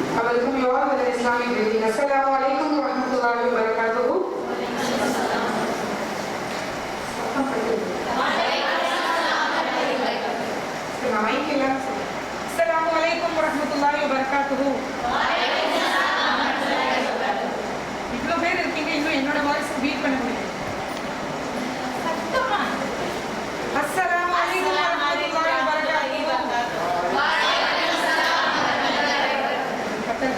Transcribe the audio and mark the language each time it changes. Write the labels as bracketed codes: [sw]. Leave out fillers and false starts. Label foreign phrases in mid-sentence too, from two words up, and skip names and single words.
[en] welcome you all with an Islamic greeting. [ar] السلام عليكم ورحمة الله وبركاته. السلام عليكم ورحمة الله وبركاته. [ta] இவ்வளோ பேர் இருக்கீங்க, இன்னும் என்னோட [en] voice beat [ta] பண்ண முடியும். [ar] السلام عليكم ورحمة الله وبركاته.